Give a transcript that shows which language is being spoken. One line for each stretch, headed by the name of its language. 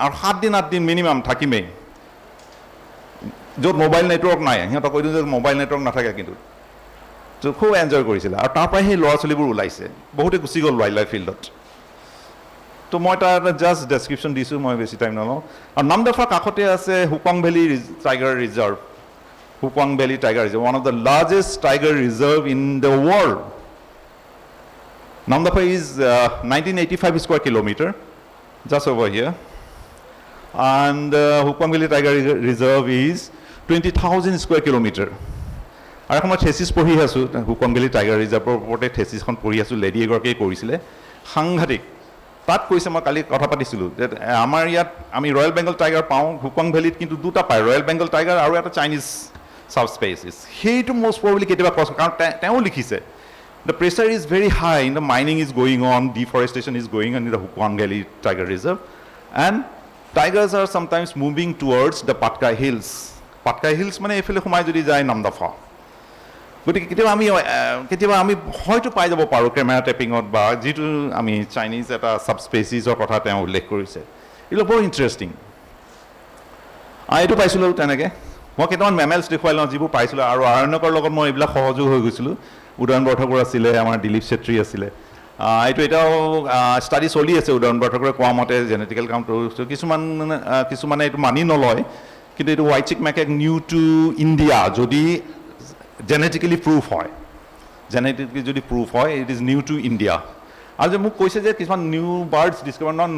Assamese: আৰু 7 দিন 8 দিন মিনিমাম থাকিমেই, য'ত মোবাইল নেটৱৰ্ক নাই। সিহঁতক কৈ দিওঁ যে মোবাইল নেটৱৰ্ক নাথাকে, কিন্তু তো খুব এনজয় কৰিছিলে। আৰু তাৰ পৰাই সেই ল'ৰা ছোৱালীবোৰ ওলাইছে, বহুতে গুচি গ'ল ৱাইল্ড লাইফ ফিল্ডত। তো মই তাৰ এটা জাষ্ট ডেছক্ৰিপশ্যন দিছোঁ, মই বেছি টাইম নলওঁ। আৰু নামদফাৰ কাষতে আছে হুকং valley tiger reserve.
English: Hupang Valley Tiger Reserve, one of the largest tiger reserve in the world. Namdapha is 1985 square kilometer, just over here. And Hupang Valley Tiger Reserve is 20,000 square kilometer.
Assamese: আৰু এখন মই thesis পঢ়ি আছোঁ, হুকং valley tiger ৰিজাৰ্ভৰ ওপৰতে থেচিছখন পঢ়ি আছোঁ, lady এগৰাকীয়ে কৰিছিলে, সাংঘাতিক। তাত কৈছে, মই কালি কথা পাতিছিলোঁ যে আমাৰ ইয়াত আমি ৰয়েল বেংগল টাইগাৰ পাওঁ, হুকং ভেলীত কিন্তু 2টা পায়, ৰয়েল বেংগল টাইগাৰ আৰু এটা চাইনিজ subspecies. সেইটো
English: most probably
Assamese: কেতিয়াবা কষ্ট, কাৰণ তেওঁ লিখিছে
English: the pressure is very high in the mining is going on, deforestation is going on in the Hupang Valley Tiger Reserve, and tigers are sometimes moving towards the Patkai Hills.
Assamese: Patkai Hills মানে এইফালে সোমাই যদি যায় নামদফা গতিকে কেতিয়াবা আমি হয়তো পাই যাব পাৰোঁ কেমেৰা টেপিঙত বা যিটো আমি চাইনিজ এটা ছাব স্পেচিছৰ কথা তেওঁ উল্লেখ কৰিছে এইটো বৰ ইণ্টাৰেষ্টিং এইটো পাইছিলোঁ তেনেকৈ মই কেইটামান মেমেলছ দেখুৱাই লওঁ যিবোৰ পাইছিলোঁ আৰু আৰণ্যকৰ লগত মই এইবিলাক সহযোগ হৈ গৈছিলোঁ উদয়ন বৰঠাকুৰ আছিলে আমাৰ দিলীপ চেত্ৰী আছিলে এইটো এটাও ষ্টাডি চলি আছে উদয়ন বৰঠাকুৰে কোৱা মতে জেনেটিকেল কাউণ্টাৰ কিছুমানে এইটো মানি নলয় কিন্তু এইটো হোৱাইট চিক মেকেক নিউ টু ইণ্ডিয়া যদি জেনেটিকেলি প্ৰুফ হয় জেনেটিকেলি যদি প্ৰুফ হয়
English: it is new to India
Assamese: আৰু যে মোক কৈছে যে কিছুমান নিউ বাৰ্ডছ ডিছকভাৰ